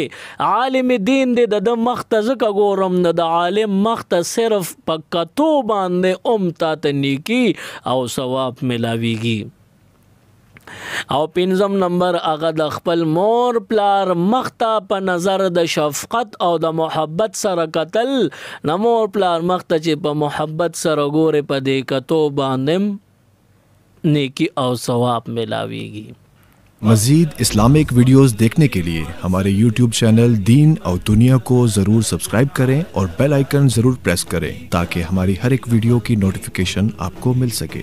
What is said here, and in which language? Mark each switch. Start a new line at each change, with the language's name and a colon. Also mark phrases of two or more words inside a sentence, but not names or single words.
Pashto: عالم دین دی د مخ ته ځکه ګورم نه د عالم مخ ته صرف په کتو باندې تا ته نیکی او ثواب ملاویږي. او 5م نمبر هغه د خپل مور پلار مخ ته په نظر د شفقت او د محبت سره قتل. نه مور پلار مخ ته چې په محبت سره ګوره په دې کتو باندې
Urdu: نیکی اور ثواب ملاوے گی. मजीद
English: Islamic videos
Urdu: دیکھنے کے لیے ہمارے YouTube چینل دین اور دنیا کو ضرور سبسکرائب کریں اور
English: bell icon
Urdu: ضرور پریس کریں تاکہ ہماری ہر ایک ویڈیو کی نوٹیفکیشن آپ کو مل سکے.